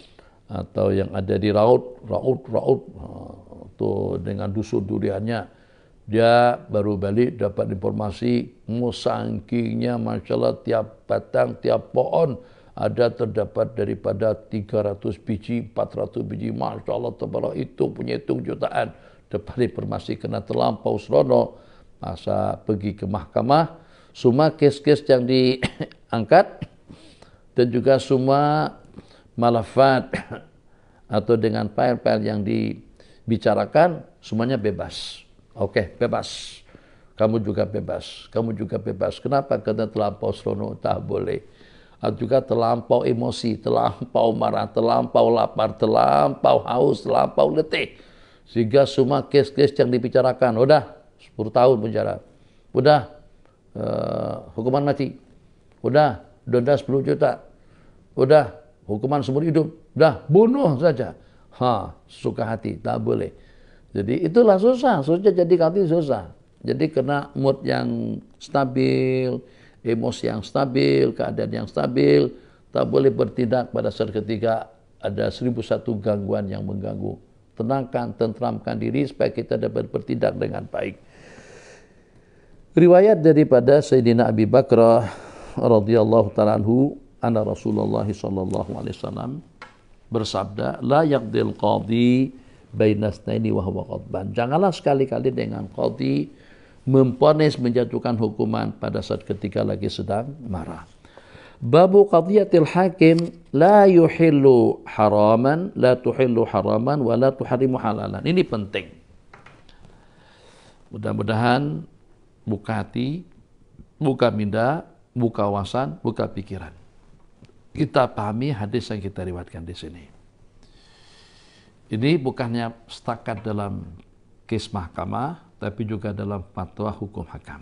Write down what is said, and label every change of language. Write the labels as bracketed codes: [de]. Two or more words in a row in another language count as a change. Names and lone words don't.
[ms] atau yang ada di Raut tuh dengan dusun duriannya, Dia baru balik dapat informasi, saking [ar] ما شاء الله [ms] tiap batang, tiap pohon ada terdapat daripada 300 biji, 400 biji. [ar] ما شاء الله تبارك, [ms] itu punya hitung jutaan. Dapat informasi kena terlampau serono. Masa pergi ke mahkamah, semua kes-kes yang diangkat dan juga semua malafat atau dengan file-file yang dibicarakan semuanya bebas. Oke, bebas. Kamu juga bebas. Kamu juga bebas. Kenapa? Karena terlampau serono, tak boleh. Atau juga terlampau emosi, terlampau marah, terlampau lapar, terlampau haus, terlampau letih. Sehingga semua kes-kes yang dibicarakan, udah 10 tahun penjara. Udah hukuman mati. Udah denda 10 juta. Udah hukuman seumur hidup. Udah bunuh saja. Suka hati, tak boleh. Jadi itulah susah jadi kati susah. Jadi kena mood yang stabil, emosi yang stabil, keadaan yang stabil, tak boleh bertindak pada saat ketika ada 1001 gangguan yang mengganggu. Tenangkan, tentramkan diri supaya kita dapat bertindak dengan baik. Riwayat daripada Sayyidina Abi Bakrah [ar] رضي الله تعالى عنه, أن رسول الله صلى الله عليه وسلم [ms] bersabda, [ar] لا يقضي القاضي بين اثنين وهو غضبان. [ms] Janganlah sekali-kali dengan qadhi memponis menjatuhkan hukuman pada saat ketika lagi sedang marah. [ar] باب قضية الحاكم لا يحل حراما، لا تحل حراما ولا تحرم حلالا. [ms] Ini penting. Mudah-mudahan buka hati, buka minda, buka wawasan, buka pikiran. Kita pahami hadis yang kita riwayatkan di sini. Ini bukannya setakat dalam kes mahkamah, tapi juga dalam fatwa hukum hakam.